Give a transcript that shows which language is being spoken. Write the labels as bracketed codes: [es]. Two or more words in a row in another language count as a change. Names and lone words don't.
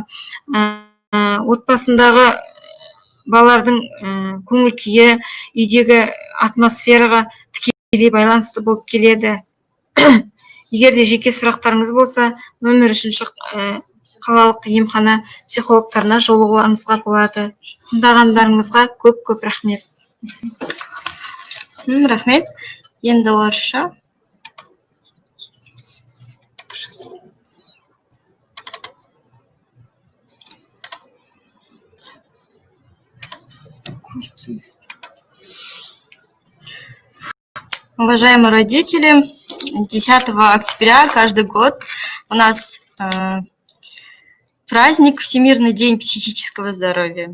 [kk] Отбасындағы балалардың көңіл күйі үйдегі атмосфераға тікелей байланысты болып келеді. Егер де жеке сұрақтарыңыз болса, номер 3 қалалық емхана психологтарына жолығуларыңызға болады. Тыңдағандарыңызға көп рахмет. Рахмет. Енді орысша. [ru] Уважаемые родители, 10 октября каждый год у нас праздник Всемирный день психического здоровья.